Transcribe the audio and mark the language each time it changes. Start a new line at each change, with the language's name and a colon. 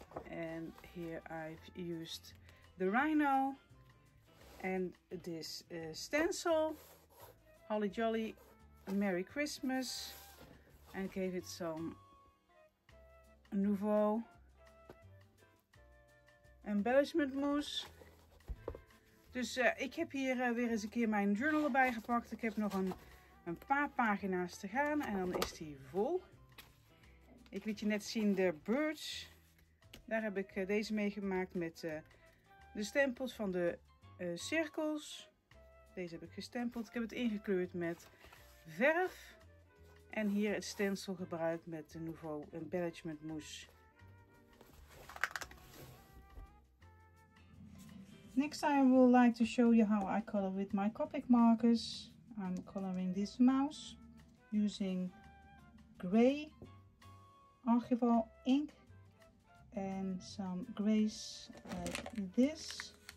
English: And here I've used the rhino and this stencil, Holly Jolly Merry Christmas, and gave it some Nouveau embellishment mousse.
Dutch: Dus ik heb hier weer eens een keer mijn journal erbij gepakt. Ik heb nog een paar pagina's te gaan en dan is die vol. Ik liet je net zien de birds. Daar heb ik deze mee gemaakt met de stempels van de cirkels. Deze heb ik gestempeld. Ik heb het ingekleurd met verf. En hier het stencil gebruikt met de Nouveau embellishment mousse.
English: Next I would like to show you how I color with my Copic markers. I'm coloring this mouse using gray Archival ink and some grays like this.